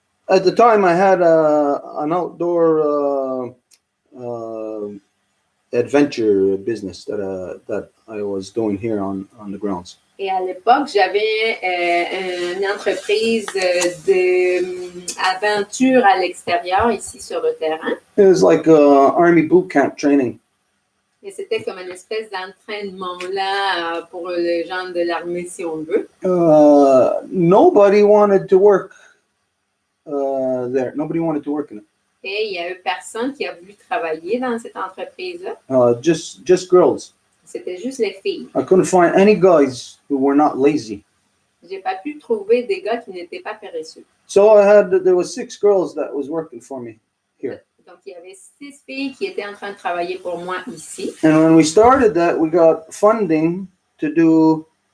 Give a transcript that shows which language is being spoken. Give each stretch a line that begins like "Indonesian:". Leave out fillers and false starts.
English: At the time, I had an outdoor adventure business that I was doing here on the grounds.
French: Et à l'époque, j'avais une entreprise d'aventure à l'extérieur, ici sur le terrain.
English: It was like Army boot camp training.
French: Et c'était comme une espèce d'entraînement là pour les gens de l'armée, si on veut.
English: Nobody wanted to work there. Nobody wanted to work in it.
French: Et il y a eu personne qui a voulu travailler dans cette entreprise-là.
English: Just girls.
French: C'était juste les filles.
English: I couldn't find any guys who were not lazy.
French: J'ai pas pu trouver des gars qui n'étaient pas paresseux.
English: So there was 6 girls that was working for me here.
French: Donc il y avait 6 filles qui étaient en train de travailler pour moi ici.
English: And when we started that, we got funding to do.